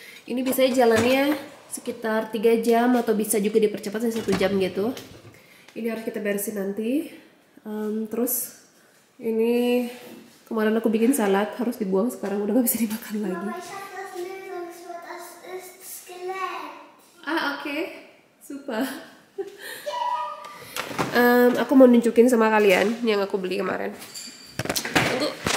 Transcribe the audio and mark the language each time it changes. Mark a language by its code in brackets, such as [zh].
[id] Ini biasanya jalannya sekitar 3 jam atau bisa juga dipercepat sampai 1 jam gitu. Ini harus kita beresin nanti. Terus ini kemarin aku bikin salad, harus dibuang, sekarang udah gak bisa dimakan lagi. [de] Aber ich habe das Lösungswort, das ist Skelett. [id] Oke. Super. Aku mau nunjukin sama kalian yang aku beli kemarin. Tunggu.